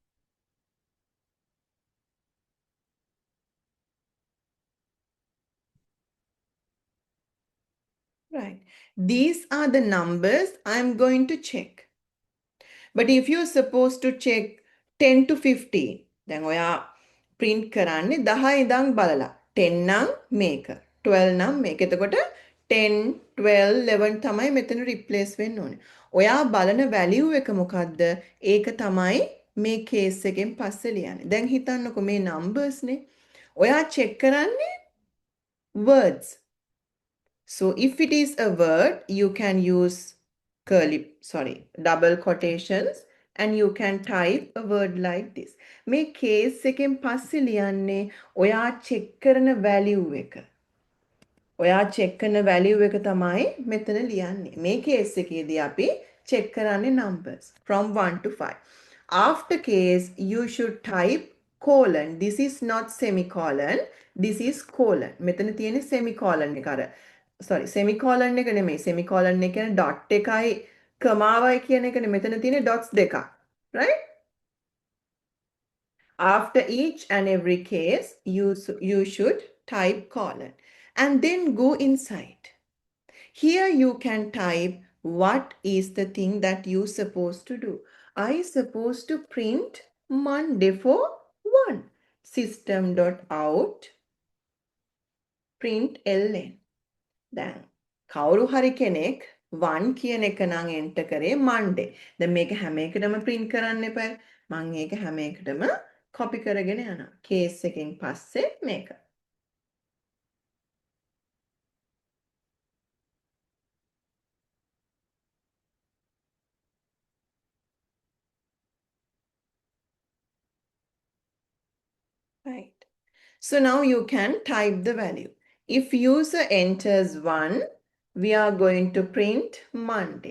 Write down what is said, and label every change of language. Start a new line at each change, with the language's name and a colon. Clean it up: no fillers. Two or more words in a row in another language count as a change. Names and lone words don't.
English: Right. These are the numbers I'm going to check. But if you're supposed to check 10 to 15,
Sinhala: දැන් ඔයා print කරන්නේ 10 ඉඳන් බලලා 10 නම් මේක 12 නම් මේක. එතකොට 10 12 11 තමයි මෙතන replace වෙන්න ඕනේ. ඔයා බලන value එක මොකද්ද? ඒක තමයි මේ case එකෙන් පස්සේ ලියන්නේ. දැන් හිතන්නකෝ මේ numbers නේ. ඔයා check කරන්නේ words.
English: So if it is a word, you can use double quotations, and you can type a word like this.
Sinhala: මේ case එකෙන් පස්සේ ලියන්නේ ඔයා check කරන value එක. ඔයා check කරන value එක තමයි මෙතන ලියන්නේ. මේ case එකේදී අපි check කරන්නේ
English: numbers from 1 to 5. After case, you should type colon. This is not semicolon. This is colon.
Sinhala: මෙතන තියෙන්නේ semicolon එක අර semicolon එක නෙමෙයි. Semicolon එක කියන්නේ dot එකයි කමාවයි කියන එකනේ. මෙතන තියෙන්නේ dots දෙකක්.
English: Right? After each and every case, you should type colon and then go inside. Here you can type what is the thing that you supposed to do. I supposed to print Monday for 1. System.out print ln.
Sinhala: දැන් කවුරු හරි කෙනෙක් 1 කියන එක නම් enter කරේ Monday. දැන් මේක හැම එකටම print කරන්න එපා. මම ඒක හැම එකටම copy කරගෙන යනවා. case එකෙන් පස්සේ මේක.
English: Right. So now you can type the value. If user enters 1, we are going to print Monday.